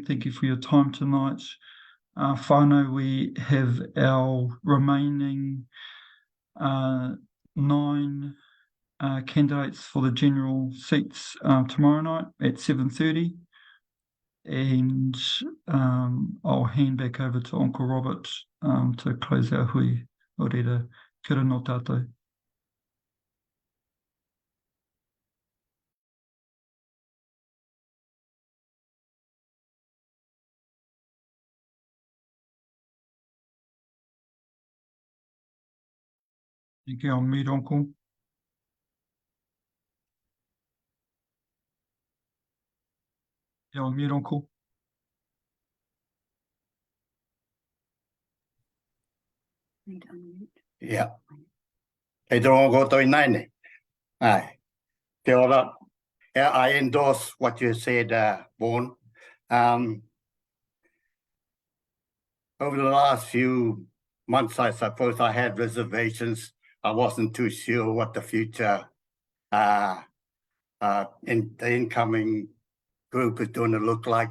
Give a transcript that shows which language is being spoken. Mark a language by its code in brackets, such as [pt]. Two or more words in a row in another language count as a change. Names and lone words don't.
[en] Thank you for your time tonight. Whānau, we have our remaining 9 candidates for the general seats tomorrow night at 7:30. And I'll hand back over to Uncle Robert to close our hui. [mi] O reira, kia ora no tātou. [en] Thank you, I'll mute Uncle. Yeah, I'll mute Uncle. Yeah. Hey, don't go to nine. Aye. [mi] Kia ora. [en] Yeah, I endorse what you said, Vaughan. Over the last few months, I suppose I had reservations. I wasn't too sure what the future in the incoming group is going to look like.